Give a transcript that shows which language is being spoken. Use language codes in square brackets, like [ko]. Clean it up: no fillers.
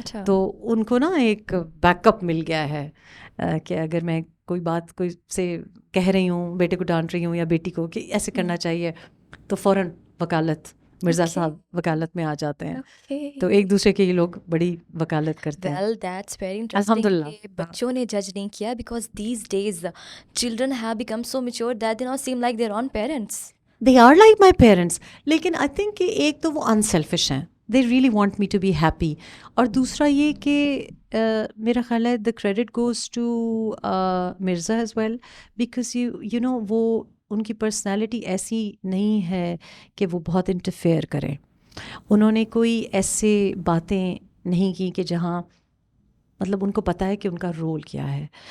[ur] تو ان کو نا ایک بیک اپ مل گیا ہے کہ اگر میں کوئی بات کوئی سے کہہ رہی ہوں، بیٹے کو ڈانٹ رہی ہوں یا بیٹی کو کہ ایسے کرنا چاہیے، تو فوراً وکالت مرزا صاحب وکالت میں آ جاتے ہیں. تو ایک دوسرے کے یہ لوگ بڑی وکالت کرتے ہیں. [en] Well, that's very interesting [ur] کہ بچوں نے جج نہیں کیا, [en] because these days children have become so mature that they now seem like their own parents. They are like my parents. لیکن I think [ur] کہ ایک تو وہ unselfish ہیں, [en] they really want me to be happy. [ur] اور دوسرا یہ کہ میرا خیال ہے [en] the credit goes to Mirza as well, because you know [ur] وہ ان کی پرسنالٹی ایسی نہیں ہے کہ وہ بہت انٹرفیئر کریں. انہوں نے کوئی ایسے باتیں نہیں کی کہ جہاں مطلب ان کو پتہ ہے کہ ان کا رول کیا ہے.